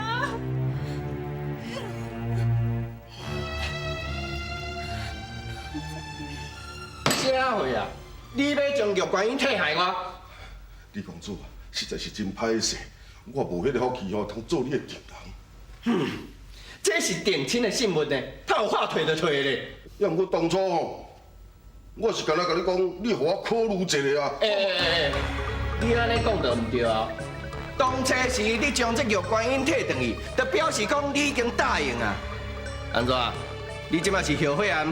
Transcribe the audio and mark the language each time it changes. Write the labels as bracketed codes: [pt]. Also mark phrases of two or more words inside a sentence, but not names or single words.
[nan] 啥货啊？你要将玉观音替害我？李公主啊，实在是真歹势，我无迄个福气哦，通做你的情人。这是定亲的信物呢，他有话退就退咧。要毋过当初哦，我是干那甲你讲，你互我考虑一下啊。你安尼讲就唔对啊！当初时你将这玉观音摕转去，就表示讲你已经答应啊。安怎？你即马是后悔啊？